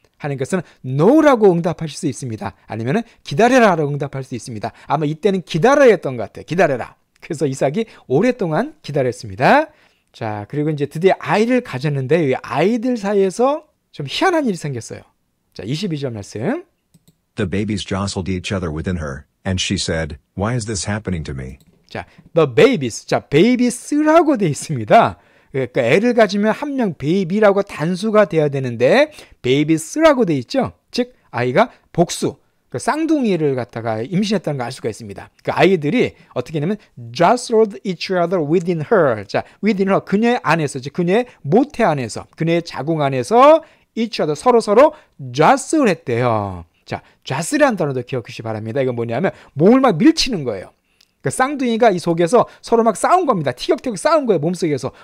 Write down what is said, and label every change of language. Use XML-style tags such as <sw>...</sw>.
<ko>하나님께서는 no라고 응답하실 수 있습니다. 아니면 기다려라라고 응답할 수 있습니다. 아마 이때는 기다려야 했던 것 같아요. 기다려라. 그래서 이삭이 오랫동안 기다렸습니다. 자, 그리고 이제 드디어 아이를 가졌는데 이 아이들 사이에서 좀 희한한 일이 생겼어요. 자, 22절 말씀.</ko> <en>The babies jostled each other within her, and she said, Why is this happening to me? 자, the babies.</en> <ko>자, babies라고 되어 있습니다. 그러니까 애를 가지면 한 명 베이비라고 단수가 돼야 되는데 베이비스라고 돼 있죠. 즉 아이가 복수, 그 쌍둥이를 갖다가 임신했다는 걸 알 수가 있습니다. 그 아이들이 어떻게 하냐면</ko> <en>jostled each other within her.</en> <ko>자,</ko> <en>within her,</en> <ko>그녀의 안에서, 즉 그녀의 모태 안에서, 그녀의 자궁 안에서 each other, 서로 jostle 했대요. 자, jostle이라는 단어도 기억하시기 바랍니다. 이건 뭐냐면 몸을 막 밀치는 거예요. 그 쌍둥이가 이 속에서 서로 막 싸운 겁니다. 티격태격 싸운 거예요, 몸속에서.</ko>